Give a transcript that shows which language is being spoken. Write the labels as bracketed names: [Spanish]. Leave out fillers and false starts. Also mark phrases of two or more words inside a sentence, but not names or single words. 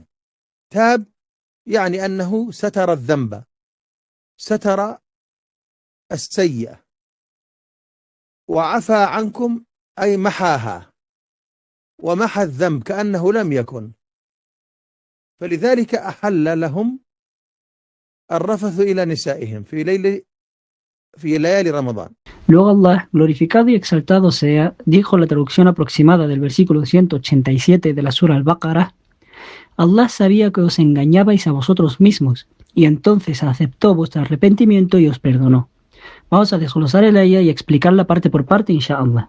[Arabic] تاب يعني أنه ستر الذنب، ستر السيئة، وعفى عنكم أي محاها، ومحى الذنب كأنه لم يكن. فلذلك أحل لهم الرفث إلى نسائهم في ليالي رمضان. [Spanish] Luego Allah, glorificado y exaltado sea, dijo la traducción aproximada del versículo 187 de la Sura Al-Baqarah: Allah sabía que os engañabais a vosotros mismos, y entonces aceptó vuestro arrepentimiento y os perdonó. Vamos a desglosar el ayah y explicarla parte por parte, inshallah.